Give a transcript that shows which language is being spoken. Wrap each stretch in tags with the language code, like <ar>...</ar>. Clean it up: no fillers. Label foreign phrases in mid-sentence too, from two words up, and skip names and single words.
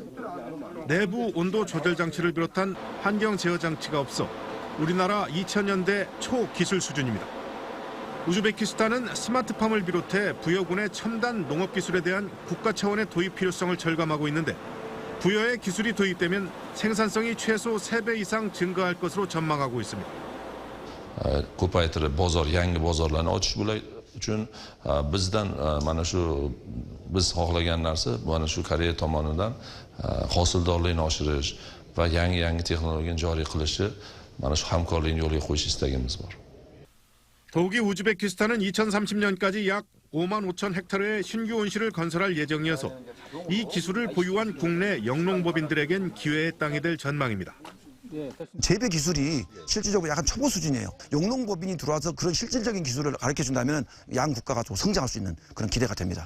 <ko>내부 온도 조절 장치를 비롯한 환경 제어 장치가 없어 우리나라 2000년대 초기술 수준입니다. 우즈베키스탄은 스마트팜을 비롯해 부여군의 첨단 농업기술에 대한 국가 차원의 도입 필요성을 절감하고 있는데 부여의 기술이 도입되면 생산성이 최소 3배 이상 증가할 것으로 전망하고 있습니다.</ko> <uz>ko'paytirib yangi bozorlarni ochish uchun bizdan mana shu biz xohlagan narsa mana shu Koreya tomonidan hosildorlikni oshirish va yangi texnologiyani joriy qilishi mana shu hamkorlikni yo'lga qo'yish istagimiz bor.</uz> <ko>더욱이 우즈베키스탄은 2030년까지 약 5만 5천 헥타르의 신규 온실을 건설할 예정이어서 이 기술을 보유한 국내 영농법인들에겐 기회의 땅이 될 전망입니다. 재배 기술이 실질적으로 약간 초보 수준이에요. 영농법인이 들어와서 그런 실질적인 기술을 가르쳐준다면 양 국가가 좀 성장할 수 있는 그런 기대가 됩니다.</ko>